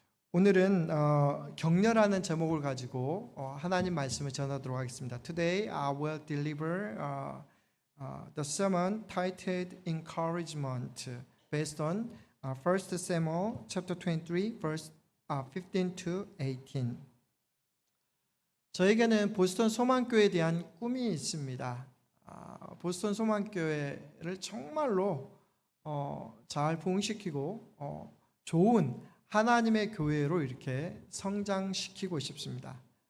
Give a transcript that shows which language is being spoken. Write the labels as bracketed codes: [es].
[ko] 오늘은 격려라는 제목을 가지고 하나님 말씀을 전하도록 하겠습니다. [en] Today I will deliver the sermon titled Encouragement based on 1 Samuel chapter 23 verse 15 to 18. [ko] 저에게는 보스턴 소망교회에 대한 꿈이 있습니다. 보스턴 소망교회를 정말로 잘 부흥시키고 좋은 하나님의 교회로 이렇게 성장시키고 싶습니다.